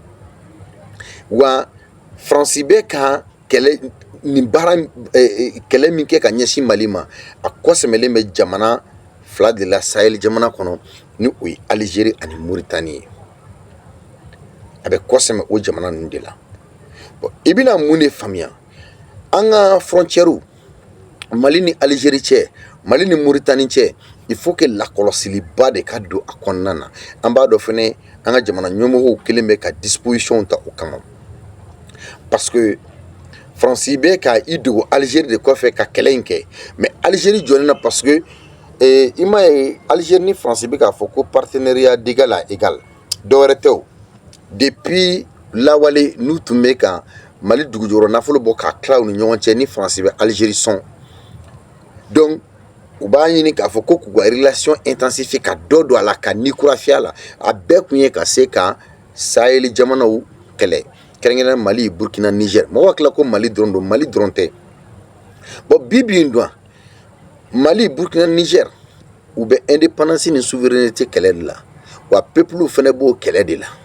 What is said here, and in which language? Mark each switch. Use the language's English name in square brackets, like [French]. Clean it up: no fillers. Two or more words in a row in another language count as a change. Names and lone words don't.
[Bambara] wa Faransi bɛ ka kɛlɛ nin baara kɛlɛ min kɛ ka ɲɛsin Mali ma a kɔsɛmɛlen bɛ jamana fila de la Sahel jamana kɔnɔ ni o ye Algérie ani Mauritanie ye a bɛ kɔsɛmɛ o jamana ninnu de la bon i bɛna mun de faamuya an ka frontière Mali ni Algérie cɛ Mali ni Mauritanie cɛ [French] il faut que [Bambara] lakɔlɔsiliba de ka don a kɔnɔna na an b'a dɔn fɛnɛ an ka jamana ɲɛmɔgɔw kelen bɛ ka disposition ta o kama [French] parce que [Bambara] Faransi bɛ ka i dogo Algérie de kɔfɛ ka kɛlɛ in kɛ mais Algérie jɔlen na [French] parce que [Bambara] i m'a ye Algérie ni Faransi bɛ k'a fɔ ko [French] partenariat d'égal à égal [Bambara] dɔwɛrɛ tɛ o depuis lawale n'u tun bɛ ka Mali dugujukɔrɔ nafolo bɔ k'a tila u ni ɲɔgɔn cɛ ni Faransi bɛ Algérie sɔn donc u b'a ɲini k'a fɔ ko k'u ka [French] relation intensifier [Bambara] ka dɔ don a la ka ni kurafiya la a bɛɛ kun ye ka se ka Sahel jamanaw kɛlɛ kɛrɛnkɛrɛnnen Mali Burkina Niger mɔgɔw hakili la ko Mali dɔrɔn don Mali dɔrɔn tɛ bon bi in dun Mali Burkina Niger u bɛ indépendance ni souveraineté kɛlɛ de la wa peuple fɛnɛ b'o kɛlɛ de la